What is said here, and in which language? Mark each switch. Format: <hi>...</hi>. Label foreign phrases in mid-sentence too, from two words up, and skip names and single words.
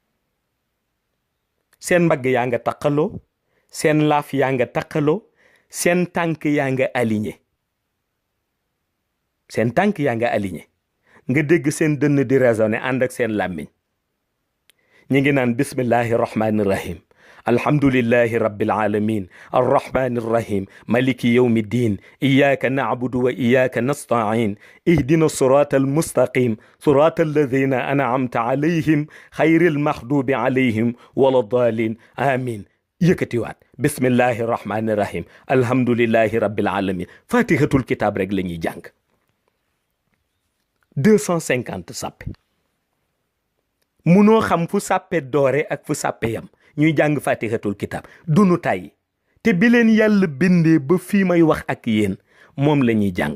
<wo>seen mbagg yaa nga taqaloo seen laaf yaa nga taqaloo seen tànk yaa nga aligné nga dégg seen dënn di raisonné ànd ak seen làmmiñ ñi ngi naan</wo> <ar>بسم الله الرحمن الرحيم الحمد لله رب العالمين الرحمن الرحيم مالك يوم الدين إياك نعبد وإياك نستعين اهدنا الصراط المستقيم صراط الذين أنعمت عليهم غير المغضوب عليهم ولا الضالين آمين.</ar> <wo>yëkkatiwaat</wo> <ar>بسم الله الرحمن الرحيم الحمد لله رب العالمين فاتحة الكتاب</ar> <wo>rek la ñuy jàng 250 sàppe munoo xam fu sàppe doore ak fu sàppe yam ñuy jàng</wo> <ar>فاتحة الكتاب</ar> <wo>dunu tàyyi te bi leen yàlla bindee ba fii may wax ak yéen moom la ñuy jàng.</wo>